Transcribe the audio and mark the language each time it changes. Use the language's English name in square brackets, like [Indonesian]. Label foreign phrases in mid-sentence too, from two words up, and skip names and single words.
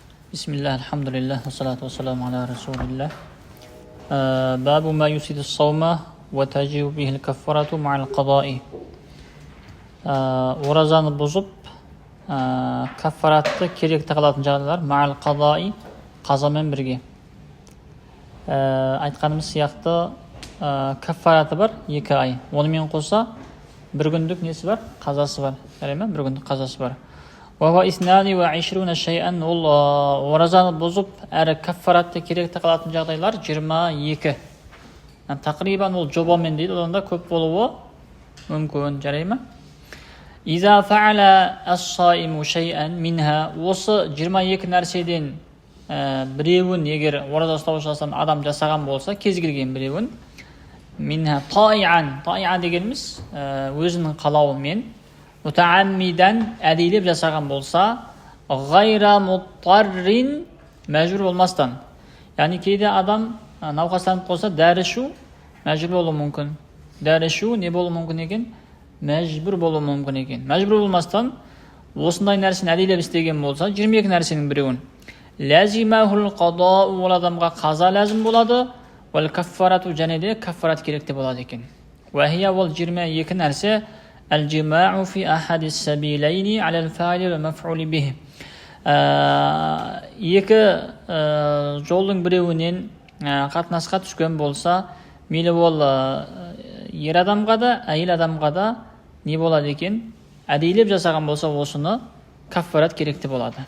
[Arabic] بسم الله، الحمد لله، والصلاة والسلام على رسول الله. باب ما يفسد الصوم وتجب به الكفارة مع القضاء. [Kazakh] Orazаны бұзып, каффаратты керекті қылатын жағдайлар [Arabic] مع القضاء, [Kazakh] қазамен бірге. Айтқанымыз сияқты каффараты бар 2 ай. Онымен қоса бір күндік несі бар? Қазасы бар. Жарайды ма? Бір күндік қазасы бар. [Arabic] واثنان و 20 شيئا, [Kazakh] ол оразаны бұзып, әрі каффаратты керекті қылатын жағдайлар 22. Тақрибан ол жобамен дейді, одан да көп болуы мүмкін. Жарайды ма? [Arabic] إذا فعل الصائم شيئا منها, [Kazakh] осы 22 нәрседен біреуін егер ораза ұстаушы адам жасаған болса, кез келген біреуін, [Arabic] منها طائعا [Kazakh] дегеніміз өзінің қалауымен, мутааммидан әдейлеп жасаған болса, [Arabic] غير مضطر, [Kazakh] мәжбүр болмастан. Яғни кейде адам науқастанып қалса, дәрі ішу мәжбүр болуы мүмкін. Дәрі ішу не болуы мүмкін екен? Мәжбүр болуы мүмкін екен. Мәжбүр болмастан осындай нәрсені әдейлеп істеген болса, 22 нәрсенің біреуін, [Arabic] لزمه القضاء, [Kazakh] ол адамға қаза ләзім болады, [Arabic] والكفارة, [Kazakh] және де каффарат керекте болады екен. [Arabic] وهي, [Kazakh] ол 22 нәрсе [Arabic] الجماع في أحد السبيلين على الفاعل والمفعول به. [Kazakh] Екі жолдың біреуінен қатынасқа түскен болса, мейлі ол ер адамға да, әйел адамға да не болады екен? Әдейлеп жасаған болса, осыны каффарат керекте болады.